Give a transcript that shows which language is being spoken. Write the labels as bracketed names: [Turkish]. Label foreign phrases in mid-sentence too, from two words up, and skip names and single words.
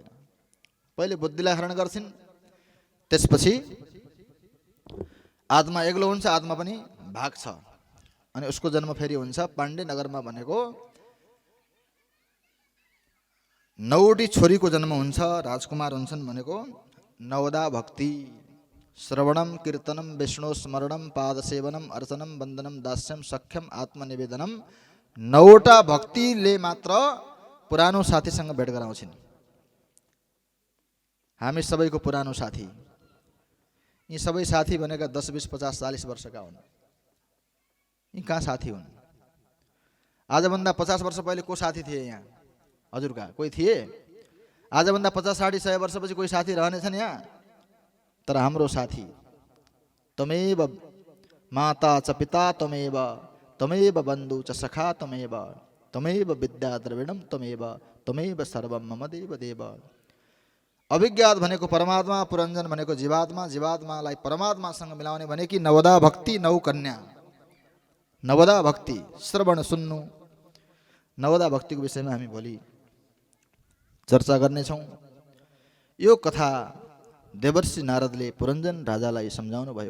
[Nepali] पहिले बुद्धिलाई हरण गर्छिन्। त्यसपछि आत्मा एक्लो हुन्छ, आत्मा पनि भाग्छ। अनि उसको जन्म फेरि हुन्छ पाण्डे नगरमा भनेको 9वटी छोरीको जन्म हुन्छ। राजकुमार हुन्छन् भनेको 9वदा भक्ति। [Sanskrit] श्रवणम कीर्तनम विष्णु स्मरणम पाद सेवनम अर्चनम वन्दनम दास्यम सख्यम आत्मनिवेदनम। [Nepali] 9वटा भक्तिले मात्र पुरानो साथीसँग भेट गराउँछिन्। हामी सबैको पुरानो साथी। यी सबै साथी भनेका 10 20 50 40 वर्षका हुन्। यी कहाँ साथी हुन्? आजभन्दा 50 वर्ष पहिले को साथी थिए यहाँ? हजुरका कोही थिए? आजभन्दा 50 60 100 वर्षपछि कोही साथी रहनेछन् यहाँ? तर हाम्रो साथी [Sanskrit] तमेव माता च पिता तमेव, तमेव बन्धु च सखा तमेव, तमेव विद्या द्रविणम तमेव, तमेव सर्वम मम देव देव। [Nepali] अभिज्ञात भनेको परमात्मा, पुरञ्जन भनेको जीवात्मा। जीवात्मालाई परमात्मासँग मिलाउने भने कि 9वदा भक्ति 9 कन्या। 9वदा भक्ति श्रवण सुन्नु। 9वदा भक्तिको विषयमा हामी भोलि चर्चा गर्नेछौँ। यो कथा देवर्षि नारदले पुरञ्जन राजालाई सम्झाउनु भयो।